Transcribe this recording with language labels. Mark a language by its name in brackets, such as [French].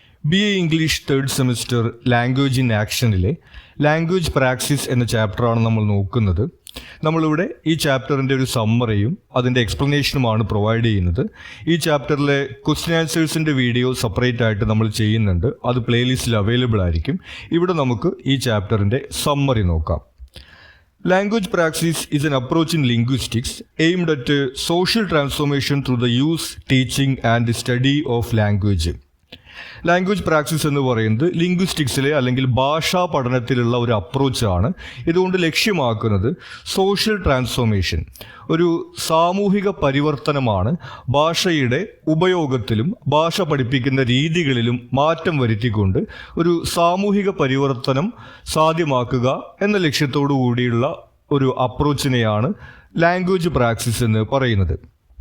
[Malayalam] BA English third semester language in ആക്ഷനിലെ language practice എന്ന ചാപ്റ്ററാണ് നമ്മൾ നോക്കുന്നത്. നമ്മളിവിടെ ഈ ചാപ്റ്ററിൻ്റെ ഒരു സമ്മറിയും അതിൻ്റെ എക്സ്പ്ലനേഷനുമാണ് പ്രൊവൈഡ് ചെയ്യുന്നത്. ഈ ചാപ്റ്ററിലെ ക്വസ്റ്റ്യൻ ആൻസേഴ്സിൻ്റെ വീഡിയോ സെപ്പറേറ്റ് ആയിട്ട് നമ്മൾ ചെയ്യുന്നുണ്ട്. അത് പ്ലേലിസ്റ്റിൽ അവൈലബിൾ ആയിരിക്കും. ഇവിടെ നമുക്ക് ഈ ചാപ്റ്ററിൻ്റെ സമ്മറി നോക്കാം. [English] Language praxis is an approach in linguistics aimed at social transformation through the use, teaching and study of language. [Malayalam] Language practice എന്ന് പറയുന്നത് ലിംഗ്വിസ്റ്റിക്സിലെ അല്ലെങ്കിൽ ഭാഷാ പഠനത്തിലുള്ള ഒരു അപ്രോച്ചാണ്. ഇതുകൊണ്ട് ലക്ഷ്യമാക്കുന്നത് സോഷ്യൽ ട്രാൻസ്ഫോർമേഷൻ, ഒരു സാമൂഹിക പരിവർത്തനമാണ്. ഭാഷയുടെ ഉപയോഗത്തിലും ഭാഷ പഠിപ്പിക്കുന്ന രീതികളിലും മാറ്റം വരുത്തിക്കൊണ്ട് ഒരു സാമൂഹിക പരിവർത്തനം സാധ്യമാക്കുക എന്ന ലക്ഷ്യത്തോടു കൂടിയുള്ള ഒരു അപ്രോച്ചിനെയാണ് ലാംഗ്വേജ് പ്രാക്ടീസ് എന്ന് പറയുന്നത്.